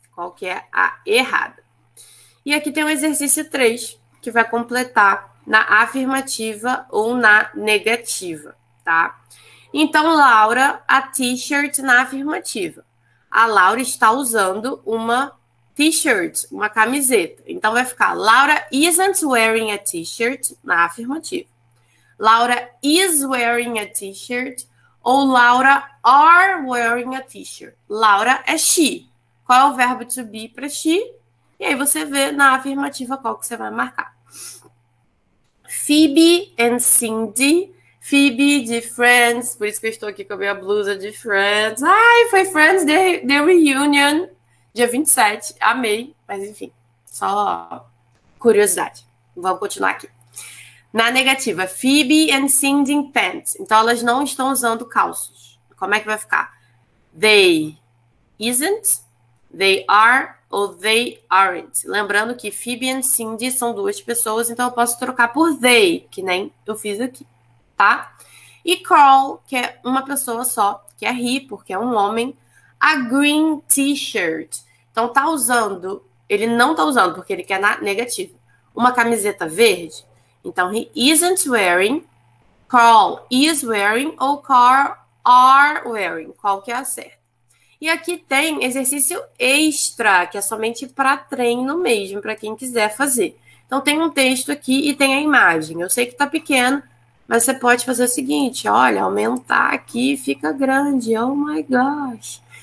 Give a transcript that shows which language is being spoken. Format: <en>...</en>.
<pt>Qual que é a errada? E aqui tem o exercício 3, que vai completar na afirmativa ou na negativa, tá? Então, Laura, a t-shirt na afirmativa. A Laura está usando uma t-shirt, uma camiseta. Então, vai ficar</pt> <en>Laura isn't wearing a t-shirt</en> <pt>na afirmativa.</pt> <en>Laura is wearing a t-shirt ou Laura are wearing a t-shirt.</en> <pt>Laura é she. Qual é o verbo to be para she? E aí você vê na afirmativa qual que você vai marcar. Phoebe and Cindy. Phoebe de Friends. Por isso que eu estou aqui com a minha blusa de Friends. Ai, foi Friends The Reunion. Dia 27. Amei. Mas enfim, só curiosidade. Vamos continuar aqui. Na negativa,</pt> <en>Phoebe and Cindy in pants.</en> <pt>Então, elas não estão usando calços. Como é que vai ficar?</pt> <en>They isn't, they are ou they aren't.</en> <pt>Lembrando que Phoebe e Cindy são duas pessoas, então eu posso trocar por they, que nem eu fiz aqui, tá? E Carl, que é uma pessoa só, que é he, porque é um homem,</pt> <en>a green t-shirt.</en> <pt>Então tá usando, ele não tá usando, porque ele quer na negativa, uma camiseta verde.</pt> <en>Então, he isn't wearing, Carl is wearing ou Carl are wearing.</en> <pt>Qual que é a certa? E aqui tem exercício extra, que é somente para treino mesmo, para quem quiser fazer. Então, tem um texto aqui e tem a imagem. Eu sei que tá pequeno, mas você pode fazer o seguinte, olha, aumentar aqui fica grande,</pt> <en>oh my gosh.</en>